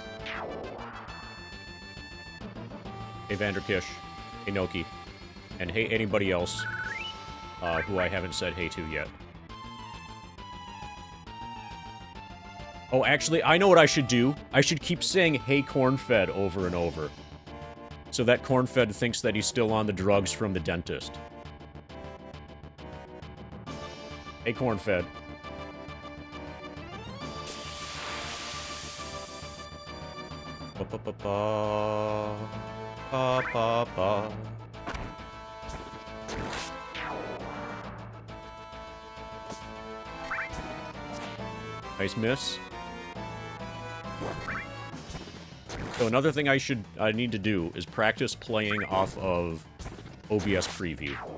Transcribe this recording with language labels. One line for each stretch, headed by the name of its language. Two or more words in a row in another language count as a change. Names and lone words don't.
English: Hey Vanderkish, hey Noki, and hey anybody else who I haven't said hey to yet. Oh, actually, I know what I should do. I should keep saying hey Cornfed over and over, so that Cornfed thinks that he's still on the drugs from the dentist. Hey Cornfed. Ba-ba-ba-ba. Ba, ba, ba. Nice miss. So another thing I need to do is practice playing off of OBS preview.